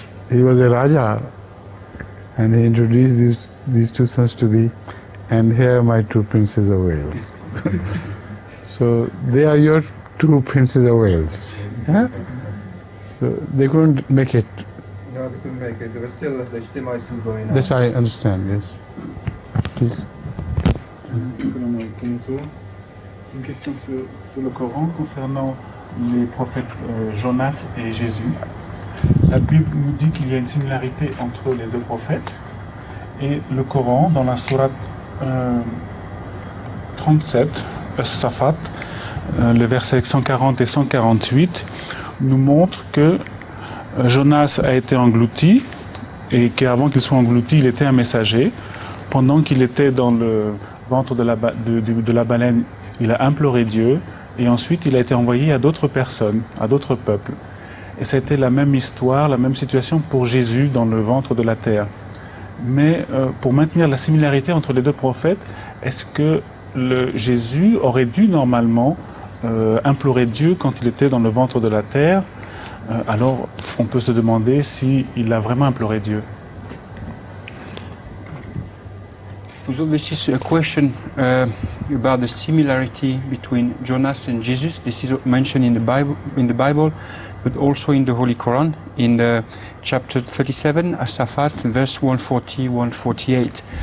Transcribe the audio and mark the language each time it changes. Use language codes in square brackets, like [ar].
[en] He was a Raja, and he introduced these two sons to be, and here are my two princes of Wales. So they are your two princes of Wales. Yeah? So they couldn't make it. No, they couldn't make it. There was still the Ijtima is still going on. This I understand, yes. Please. [fr] C'est une question sur le Coran concernant les prophètes Jonas et Jésus. La Bible nous dit qu'il y a une similarité entre les deux prophètes. Et le Coran, dans la sourate 37, Safat, le verset 140 et 148, nous montre que Jonas a été englouti et qu'avant qu'il soit englouti, il était un messager. Pendant qu'il était dans le ventre de la baleine, il a imploré Dieu et ensuite il a été envoyé à d'autres personnes, à d'autres peuples. Et ça a été la même histoire, la même situation pour Jésus dans le ventre de la terre. Mais pour maintenir la similarité entre les deux prophètes, est-ce que Jésus aurait dû normalement implorer Dieu quand il était dans le ventre de la terre? Alors on peut se demander s'il a vraiment imploré Dieu. [en] So this is a question about the similarity between Jonas and Jesus. This is mentioned in the Bible, but also in the Holy Quran, in the chapter 37, As-Safat, verse 140, 148.